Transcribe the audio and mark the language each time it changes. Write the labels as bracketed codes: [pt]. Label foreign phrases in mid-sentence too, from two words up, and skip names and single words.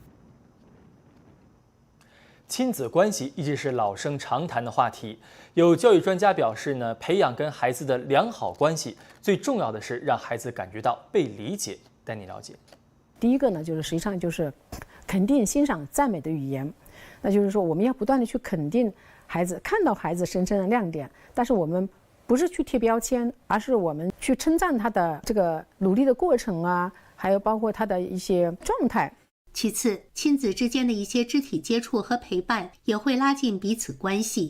[zh] 親子關係一直是老生常談的話題。有教育專家表示呢，培養跟孩子的良好關係，最重要的是讓孩子感覺到被理解。帶你了解。第一個呢，就是實際上就是肯定、欣賞、讚美的語言。那就是說，我們要不斷地去肯定孩子，看到孩子身上的亮點，但是我們不是去貼標籤，而是我們去稱讚他的這個努力的過程啊，還有包括他的一些狀態。其次，親子之間的一些肢體接觸和陪伴也會拉近彼此關係，